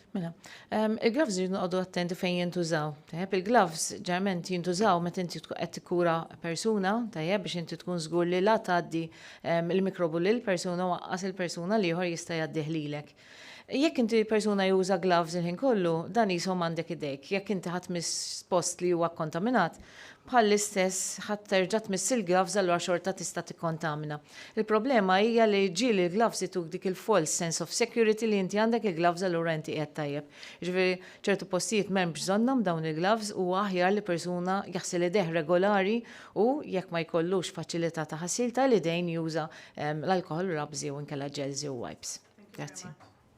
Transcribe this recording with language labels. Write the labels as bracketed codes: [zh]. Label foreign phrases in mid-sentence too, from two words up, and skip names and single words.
[mt] Mela, il-gloves jridu noqogħdu attenti fejn jintużaw. Tajjeb, il-gloves ġerment jintużaw meta inti qed tikkura persuna, tajjeb biex inti tkun żgur li la tgħaddi il-mikrobu lil persuna waqqas il-persuna li ieħor jista' jgħaddih lilek. Jekk inti persuna juża gloves il-ħin kollu, dan jisom għandek idejk. Jekk inti ħadd miss post li huwa kontaminat, bħall-istess ħadd terġa' tmiss il-gloves allura xorta tista' tikkontamina. Il-problema hija li ġieli il-gloves ituk dik il- [en] false sense of security [mt] li inti għandek il-gloves allura inti qiegħed tajjeb. Ġifieri ċertu postijiet m'hemm bżonnhom dawn il-gloves u aħjar li persuna jaħsel idejh regolari u jekk ma jkollux faċilità ta' ħassil tal-idejn juża l-alkohol rabżi u nkella ġelżi u wipes. Grazzi.